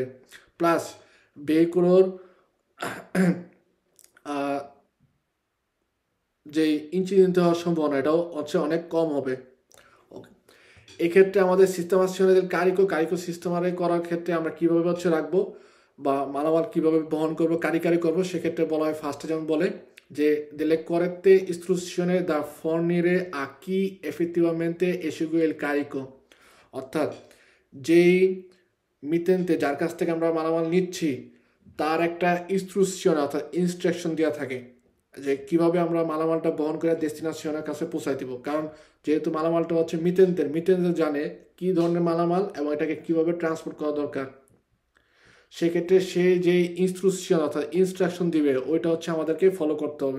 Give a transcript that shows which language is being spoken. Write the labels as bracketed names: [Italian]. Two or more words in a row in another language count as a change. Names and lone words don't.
[Bangla] প্লাস ভেহিকুলোর যে ইনসিডেন্ট হওয়ার সম্ভাবনা, এটাও হচ্ছে অনেক কম হবে। ওকে, এক্ষেত্রে আমাদের সিস্টেমার কারিকো সিস্টেমারে করার ক্ষেত্রে আমরা কীভাবে হচ্ছে রাখবো বা মালামাল কীভাবে বহন করবো, কারিকারি করবো, সেক্ষেত্রে বলা হয় ফার্স্টে যেমন বলে যে [Italian] delle corrette istruzioni da fornire a chi effettivamente esegue il carico, [Bangla] অর্থাৎ যেই মিতেন্তে যার কাছ থেকে আমরা মালামাল নিচ্ছি, তার একটা ইনস্ট্রুকশন অর্থাৎ ইনস্ট্রাকশন দেওয়া থাকে যে কিভাবে আমরা মালামালটা বহন করে ডেস্টিনেশনের কাছে পৌঁছাই দিব। কারণ যেহেতু মালামালটা হচ্ছে মিতেন্দের জানে কি ধরনের মালামাল এবং এটাকে কিভাবে ট্রান্সপোর্ট করা দরকার, সেক্ষেত্রে সে যে ইনস্ট্রুকশন অর্থাৎ ইনস্ট্রাকশন দিবে, ওইটা হচ্ছে আমাদেরকে ফলো করতে হবে।